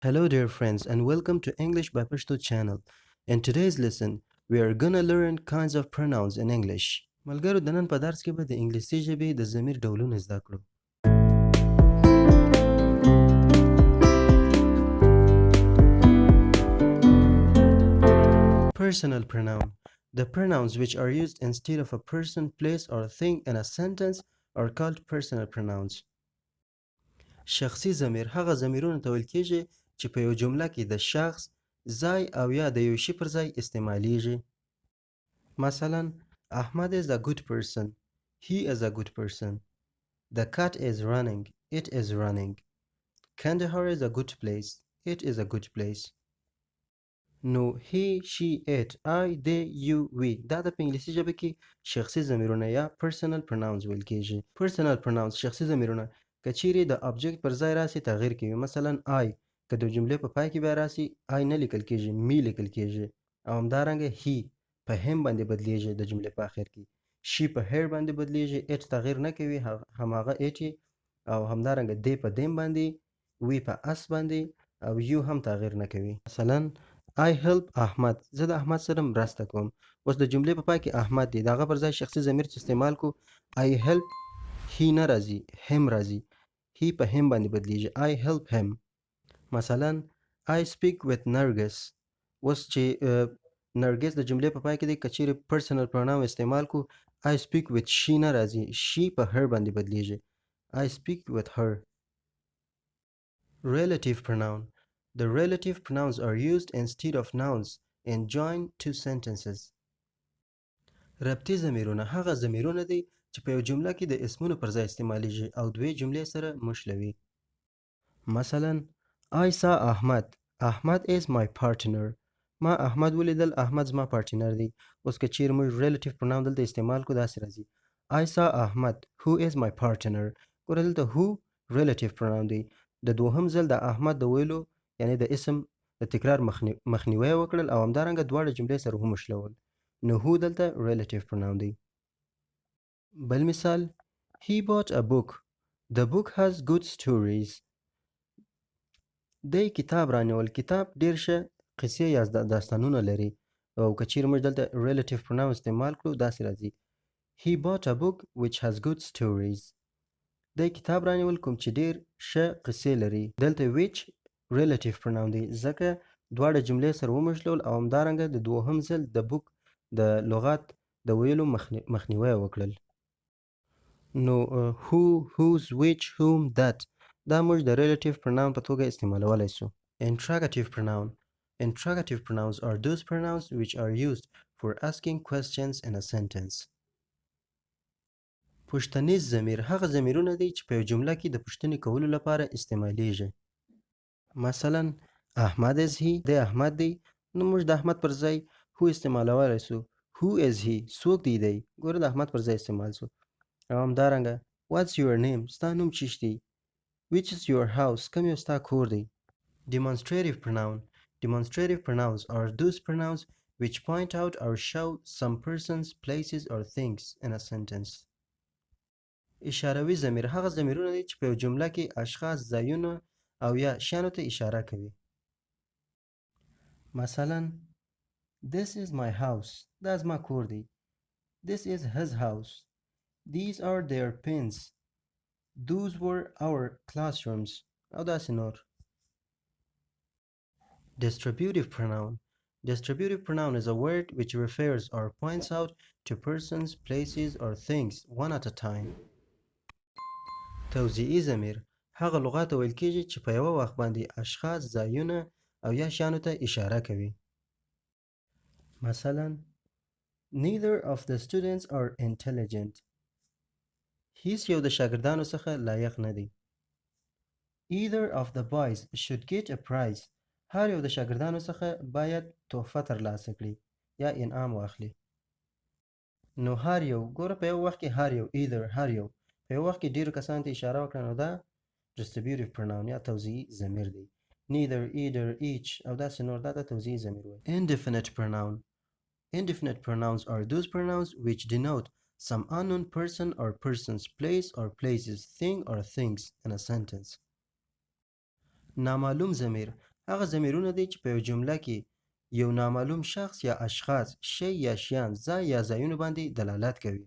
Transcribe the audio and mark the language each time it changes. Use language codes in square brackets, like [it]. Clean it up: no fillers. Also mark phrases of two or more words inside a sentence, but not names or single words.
[en] Hello dear friends and welcome to English by Pashto channel. In today's lesson, we are gonna learn kinds of pronouns in English. [ps] ملګرو د نن په درس کې به د انګلیسي ژبې د ضمیر ډولونه زده کړو. [en] Personal pronoun. The pronouns which are used instead of a person, place or thing in a sentence are called personal pronouns. [ps] شخصي ضمیر هغه ضمیرونه ته ویل کېږي چې په یو جمله کې د شخص، ځای او یا د یو شي پر ځای استعمالیږي. [en] مثلا Ahmad is a good person. He is a good person. The cat is running. It is running. Kandahar is a good place. It is a good place. نو he, she, it, I, they, you, we [ps] دا د په انګلیسي ژبه کې شخصي ضمیرونه یا [en] personal pronouns [ps] ویل کېږي. [en] Personal pronouns [ps] شخصي ضمیرونه که چیرې د object پر ځای راسي تغییر کوي. مثلا I که د جملې په پای کې بیا راسي I نه لیکل کېږي me لیکل کېږي او همدارنګه he په him باندې بدلیږي د جملې په آخر کې. she په her باندې بدلیږي. it تغییر نه کوي هماغه it او همدارنګه they په them باندې we په us باندې او you هم تغییر نه کوي. مثلا [en] I help [ps] احمد زه د احمد سره مرسته کوم. اوس د جملې په پای کې احمد دی د هغه پر ځای شخصي ضمیر چې استعمال کو [en] I help he [ps] نه راځي him راځي. [en] he په him [ps] باندې بدلیږي [en] I help him. مثلا I speak with Nargis. [ps] اوس چې نرګس د جملې په پای کې دی که چیرې [en] personal pronoun [ps] استعمال کو [en] I speak with she [ps] نه راځي she په her باندې بدلیږي [en] I speak with her. Relative pronoun. The relative pronouns are used instead of nouns and join two sentences. [ps] ربطي ضمیرونه هغه ضمیرونه دي چې په یو جمله کې د اسمونو پر ځای استعمالیږي او دوی جملې سره مشلوي. [en] مثلا I saw Ahmad. Ahmad is my partner. [ps] ما احمد ولیدل احمد زما پارټنر دی. اوس که چیرې موږ [en] relative pronoun [ps] دلته استعمال کو داسې راځي [en] I saw Ahmad who is my partner. [ps] ګوره دلته who [en] relative pronoun [ps] دی. د دوهم ځل د احمد د ویلو یعنی د اسم د تکرار مخنیوی وکړل او همدارنګه دواړه جملې سره ومشلول. [en] نو who دلته relative pronoun [ps] دی. بل مثال [en] He bought a book. The book has good stories. [ps] دی کتاب رانیول. کتاب ډیر ښه قصې یا داستانونه لري او که چیرې موږ دلته [en] relative pronoun [ps] استعمال کړو داسې راځي [en] He bought a book which has good stories. [ps] دی کتاب رانیول کوم چې ډیر ښه قصې لري. دلته which [en] relative pronoun [ps] دی ځکه دواړه جملې سره ومشلول او همدارنګه د دوهم ځل د book د لغات د ویلو مخنیوی وکړل. نو [en] who, whose, which, whom, that [ps] دا موږ د [en] relative pronoun [ps] په توګه استعمالولی سو. [en] Interrogative pronoun. Interrogative pronouns are those pronouns which are used for asking questions in a sentence. [ps] پوښتنیز ضمیر هغه ضمیرونه دي چې په یو جمله کې د پوښتنې کولو لپاره استعمالیږي. [en] مثلا احمد is he. [ps] دی احمد دی نو موږ د احمد پر ځای who استعمالولی سو. [en] who is he. [ps] څوک دی دی. ګوره د احمد پر ځای استعمال سو. او همدارنګه [en] what's your name. [ps] ستا نوم چیش دی. [en] which is your house. [ps] کوم یو ستا کور دی. [en] Demonstrative pronoun. Demonstrative pronouns are those pronouns which point out or show some persons, places or things in a sentence. [ps] اشاروي ضمیر هغه ضمیرونه دي چې په یو جمله کې اشخاص، ځایونه او یا شیانو ته اشاره کوي. [en] مثلا This is my house. [ps] دا زما کور دی. [en] This is his house. These are their pens. Those were our classrooms. [ps] او داسې نور. [en] Distributive pronoun. Distributive pronoun is a word which refers or points out to persons, places or things one at a time. [ps] توضیحي ضمیر هغه لغات ته ویل کېږي چې په یوه وخت باندې اشخاص، ځایونه او یا شیانو ته اشاره کوي. [en] مثلا Neither of the students are intelligent. [ps] هیڅ یو د شاګردانو څخه لایق نه دی. [en] Either of the boys should get a prize. [ps] هر یو د شاګردانو څخه باید تحفه ترلاسه کړي یا انعام واخلي. نو هر یو ګوره په یو وخت کې هر یو either هر یو په یو وخت کې ډیرو کسانو ته اشاره وکړه نو دا [en] distributive pronoun [ps] یا توضیحي ضمیر دی. [en] Neither, either, each [ps] او داسې نور دا د توضیحي ضمیر وایي. [en] Indefinite pronoun. Indefinite pronouns are those pronouns which denote some unknown person or persons, place or places, thing or things in a sentence. [ps] نامعلوم ضمیر هغه ضمیرونه دي چې په یو جمله کې یو نامعلوم شخص یا اشخاص، شی یا شیان، ځای یا ځایونو باندې دلالت کوي.